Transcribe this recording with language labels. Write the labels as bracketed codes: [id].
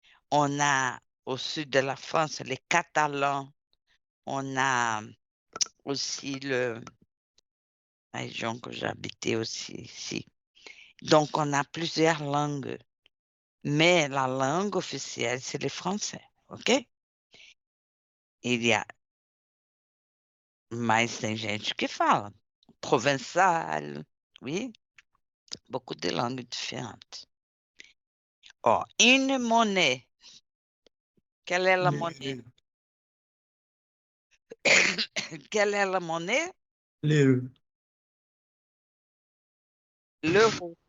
[fr] On a au sud de la France les Catalans. On a aussi la région que j'habitais aussi ici. Donc, on a plusieurs langues. Mais la langue officielle, c'est le français. OK? Il y a... [pt] Mas tem gente que fala provençal, oui? [fr] Beaucoup de langues différentes. Oh, une monnaie. Quelle est la monnaie? Quelle est la monnaie? L'euro. L'euro.